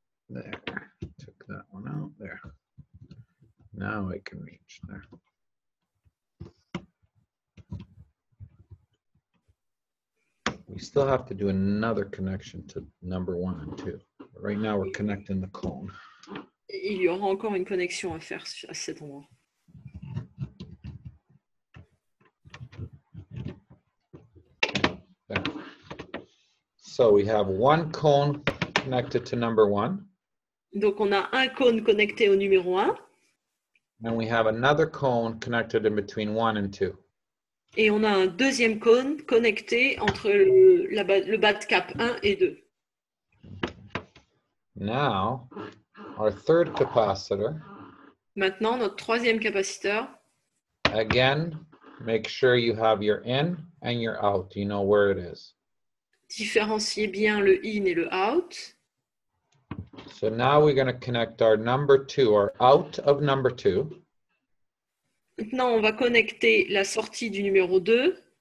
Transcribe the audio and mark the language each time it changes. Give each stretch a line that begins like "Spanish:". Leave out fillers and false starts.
English: There, took that one out, there. Now I can reach there. We still have to do another connection to number 1 and 2. Right now we're connecting the cone.
French: Il y aura encore une connexion à faire à cet endroit.
English: There. So we have 1 cone connected to number 1.
French: Donc on a un cône connecté au numéro 1.
English: And we have another cone connected in between 1 and 2.
French: Et on a un deuxième cône connecté entre le bas de cap 1 et 2.
English: Now, our third capacitor.
French: Maintenant, notre troisième capaciteur.
English: Again, make sure you have your in and your out. You know where it is.
French: Différenciez bien le in et le out.
English: So now we're going to connect our number 2, or out of number 2.
French: Maintenant, on va connecter la sortie du numéro 2